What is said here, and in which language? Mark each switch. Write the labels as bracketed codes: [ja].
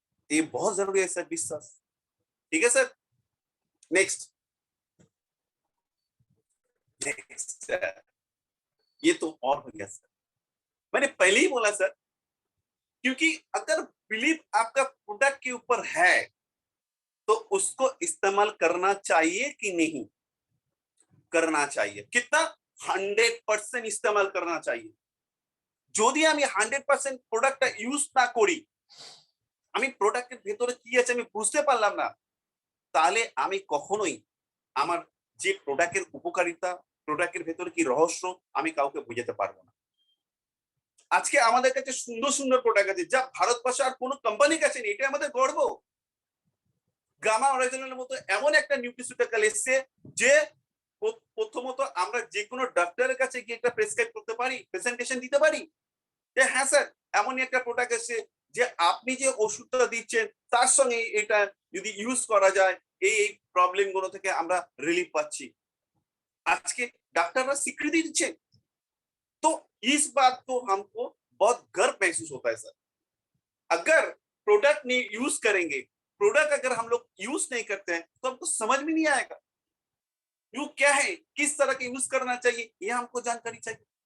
[hi] ये बहुत जरूरी है सर बिजनेस। ठीक है सर। नेक्स्ट सर, ये तो और हो गया सर, मैंने पहले ही बोला सर, क्योंकि अगर बिलीव आपका प्रोडक्ट के ऊपर है तो उसको इस्तेमाल करना चाहिए कि नहीं करना चाहिए। कितना 100% इस्तेमाल करना चाहिए। [bn] যদি আমি 100% প্রোডাক্টটা ইউজ না করি, আমি প্রোডাক্টের ভেতরে কি আছে আমি বুঝতে পারলাম না, তাহলে আমি কখনোই আমার যে প্রোডাক্টের উপকারিতা, প্রোডাক্টের ভেতরে কি রহস্য আমি কাউকে বোঝাতে পারবো না। আজকে আমাদের কাছে সুন্দর সুন্দর প্রোডাক্ট আছে যা ভারতবর্ষে আর কোনো কোম্পানির কাছে নেই, এটা আমাদের গর্ব। গামা অরিজিনালের মতো এমন একটা নিউট্রিসিউটিক্যাল এসছে যে প্রথমত আমরা যে কোনো ডাক্তারের কাছে গিয়ে একটা প্রেসক্রাইব করতে পারি, প্রেজেন্টেশন দিতে পারি যে হ্যাঁ স্যার এমনই একটা প্রোডাক্ট এসছে যে আপনি যে ওষুধটা দিচ্ছেন তার সঙ্গে এটা যদি ইউজ করা যায় এই প্রবলেম গুলো থেকে আমরা রিলিফ পাচ্ছি। আজকে ডাক্তাররা স্বীকৃতি দিচ্ছে [hi] तो इस बात को हमको बहुत गर्व महसूस होता है सर। अगर प्रोडक्ट नहीं यूज करेंगे, प्रोडक्ट अगर हम लोग यूज नहीं करते हैं तो हमको समझ में नहीं आएगा यू क्या है, किस तरह के यूज करना चाहिए, ये हमको जानकारी चाहिए।